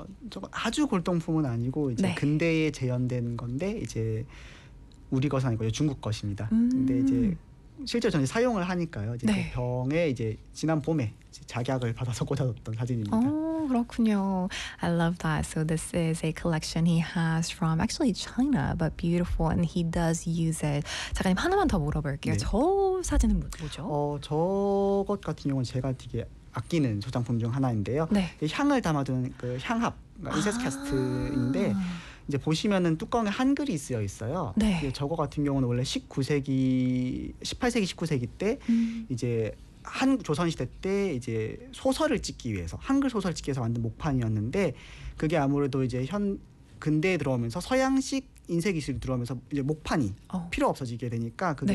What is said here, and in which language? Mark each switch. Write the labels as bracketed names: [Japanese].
[Korean] 조금 아주 골동품은 아니고 이제 네. 근대에 재현된 건데 이제 우리 것은 아니고 중국 것입니다. 근데 이제 실제 저는 사용을 하니까요. 이제 그 네. 병에 이제 지난 봄에 이제 작약을 받아서 꽂아뒀던 사진입니다. 그렇군요. I love that. [English] So this is a collection he has from actually China, but beautiful, and he does use it. [Korean] 작가님 하나만 더 물어볼게요. 네. 저 사진은 뭐죠? 저것 같은 경우는 제가 되게 아끼는 소장품 중 하나인데요. 네. 향을 담아둔 그 향합, 인세스캐스트인데, 아. 이제 보시면은 뚜껑에 한글이 쓰여 있어요. 네. 저거 같은 경우는 원래 18세기, 19세기 때 이제 한 조선시대 때 이제 소설을 찍기 위해서, 한글 소설을 찍기 위해서 만든 목판이었는데, 그게 아무래도 이제 근대에 들어오면서 서양식 인쇄기술이 들어오면서 이제 목판이 필요 없어지게 되니까 그게